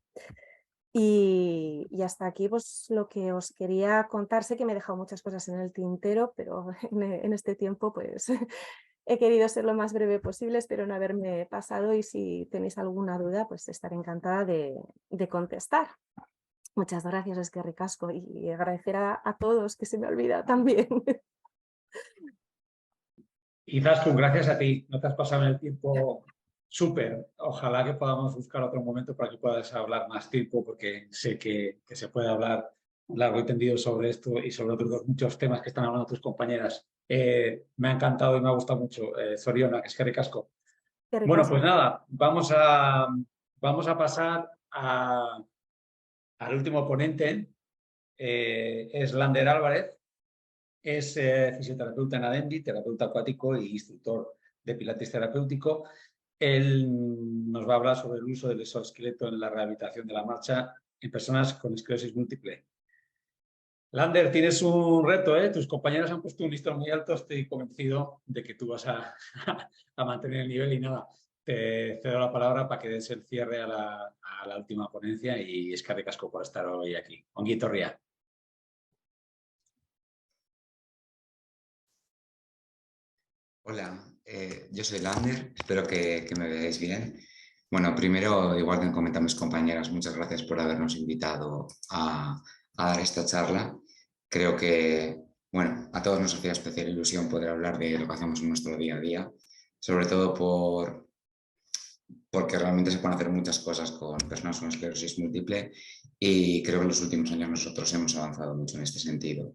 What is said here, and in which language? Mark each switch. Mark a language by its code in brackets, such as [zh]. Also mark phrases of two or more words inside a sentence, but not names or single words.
[es] Y hasta aquí pues, lo que os quería contar. Sé que me he dejado muchas cosas en el tintero, pero en este tiempo pues He querido ser lo más breve posible, espero no haberme pasado y si tenéis alguna duda, pues estaré encantada de contestar. Muchas gracias, [eu] eskerrik asko, [es] y agradecer a todos, que se me olvida también. Izaskun, gracias a ti. No te has pasado en el tiempo súper. Ojalá que podamos buscar otro momento para que puedas hablar más tiempo, porque sé que se puede hablar largo y tendido sobre esto y sobre otros muchos temas que están hablando tus compañeras. Me ha encantado y me ha gustado mucho. [eu] Zorionak, eskerrik asko. [es] Bueno, pues nada, vamos a pasar al último ponente. Es Lander Álvarez. Es fisioterapeuta en Adembi, terapeuta acuático e instructor de pilates terapéutico. Él nos va a hablar sobre el uso del exoesqueleto en la rehabilitación de la marcha en personas con esclerosis múltiple. Lander, tienes un reto, ¿eh? Tus compañeros han puesto un listón muy alto, estoy convencido de que tú vas a mantener el nivel y nada, te cedo la palabra para que des el cierre a la última ponencia y [eu] eskerrik asko [es] por estar hoy aquí. [eu] Ongi etorria. [es] Hola, yo soy Lander, espero que me veáis bien. Bueno, primero, igual que comentan mis compañeras, muchas gracias por habernos invitado a dar esta charla. Creo que, bueno, a todos nos hacía especial ilusión poder hablar de lo que hacemos en nuestro día a día, sobre todo porque realmente se pueden hacer muchas cosas con personas con esclerosis múltiple y creo que en los últimos años nosotros hemos avanzado mucho en este sentido.